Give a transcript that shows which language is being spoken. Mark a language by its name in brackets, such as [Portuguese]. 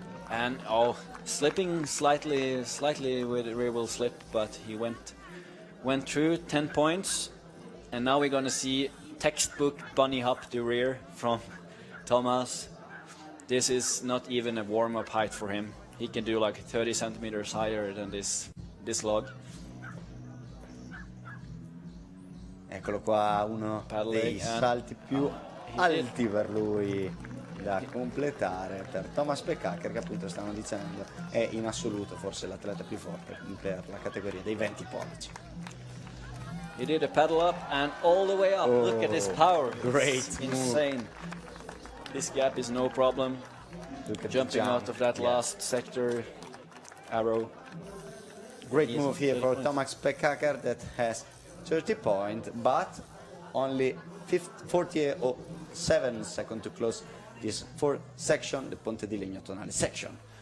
[English] And slipping slightly with a rear wheel slip, but he went through 10 points. And now we're going to see textbook bunny hop to rear from Thomas. This is not even a warm-up height for him. He can do like 30 centimeters higher than this log. [Italian] Eccolo qua, uno dei salti più alti per lui da completare, per Thomas Pekkaker, che appunto stavano dicendo è in assoluto forse l'atleta più forte per la categoria dei 20 pollici. [English] He did a paddle up and all the way up. Look at his power. Great it's insane. This gap is no problem. Look at jumping out of that last sector arrow. Great move here for Thomas Pekkaker that has 30 points, but only 47 seconds to close this fourth section, the Ponte di Legno Tonale section.